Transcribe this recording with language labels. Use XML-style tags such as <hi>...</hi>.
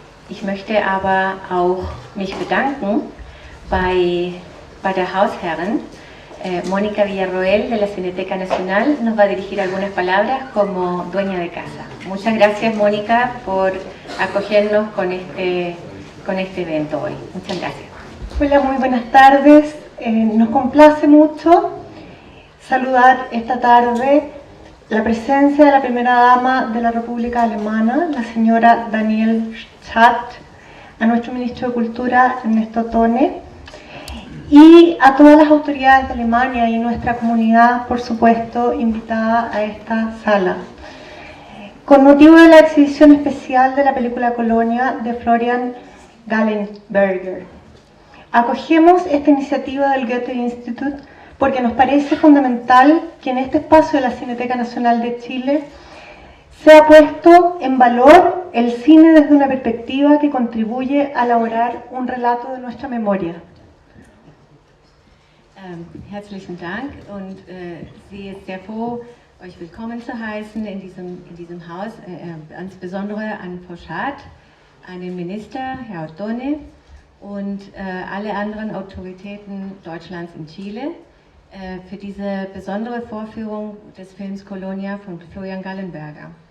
<de>Ich möchte aber auch mich bedanken bei der Hausherrin.</de> <es>Mónica Villarroel de la Cineteca Nacional nos va a dirigir algunas palabras como dueña de casa. Muchas gracias, Mónica, por acogernos con este evento hoy. Muchas gracias. Hola, muy buenas tardes. Nos complace mucho saludar esta tarde la presencia de la primera dama de la República Alemana, la señora Danielle Schacht, a nuestro ministro de Cultura, Ernesto Tone, y a todas las autoridades de Alemania y nuestra comunidad, por supuesto, invitada a esta sala. Con motivo de la exhibición especial de la película Colonia de Florian Gallenberger, acogemos esta iniciativa del Goethe-Institut porque nos parece fundamental que en este espacio de la Cineteca Nacional de Chile sea puesto en valor el cine desde una perspectiva que contribuye a elaborar un relato de nuestra memoria.</es> <de>Herzlichen Dank und sie ist sehr froh, euch willkommen zu heißen in diesem Haus, insbesondere an Frau Schacht, an den Minister, Herr Ottone, und alle anderen Autoritäten Deutschlands in Chile für diese besondere Vorführung des Films Colonia von Florian Gallenberger.</de>